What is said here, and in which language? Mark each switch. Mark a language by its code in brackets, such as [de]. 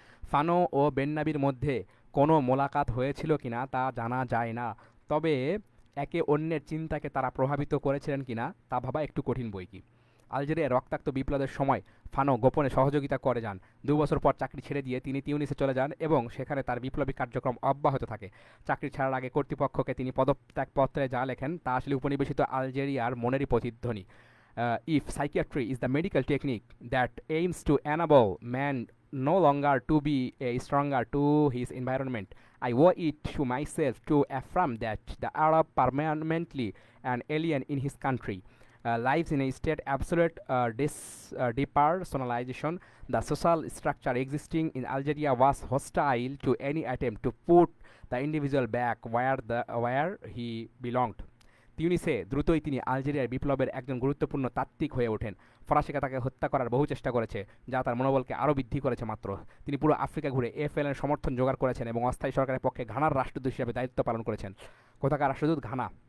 [bn] Fanon ও বেন্নাবির মধ্যে কোনো মোলাকাত হয়েছিল কিনা তা জানা যায় না, তবে একে অন্যের চিন্তাকে তারা প্রভাবিত করেছিলেন কিনা তা ভাবা একটু কঠিন বই কি। আলজেরিয়ার রক্তাক্ত বিপ্লবের সময় ফানো গোপনে সহযোগিতা করে যান। 2 বছর পর চাকরি ছেড়ে দিয়ে তিনি তিউনিসে চলে যান এবং সেখানে তার বিপ্লবী কার্যক্রম অব্যাহত থাকে। চাকরি ছাড়ার আগে কর্তৃপক্ষকে তিনি পদত্যাগপত্রে যা লেখেন তা আসলে উপনিবেশিত আলজেরিয়ার মনেরই প্রতিধ্বনি। [en] If psychiatry is the medical technique that aims to enable man no longer to be a stronger to his environment, I owe it to myself to affirm that the Arab permanently an alien in his country lives in a state absolute depersonalization. The social structure existing in Algeria was hostile to any attempt to put the individual back where he belonged. [bn] তিউনিসে দ্রুতই তিনি আলজেরিয়ার বিপ্লবের একজন গুরুত্বপূর্ণ তাত্ত্বিক হয়ে ওঠেন। ফরাসিরা তাকে হত্যা করার বহু চেষ্টা করেছে, যা তার মনোবলকে আরও বৃদ্ধি করেছে। মাত্র তিনি পুরো আফ্রিকা ঘুরে এফএলএর সমর্থন জোগাড় করেছেন এবং অস্থায়ী সরকারের পক্ষে ঘানার রাষ্ট্রদূত হিসেবে দায়িত্ব পালন করেছেন। কোথাকার রাষ্ট্রদূত? ঘানা।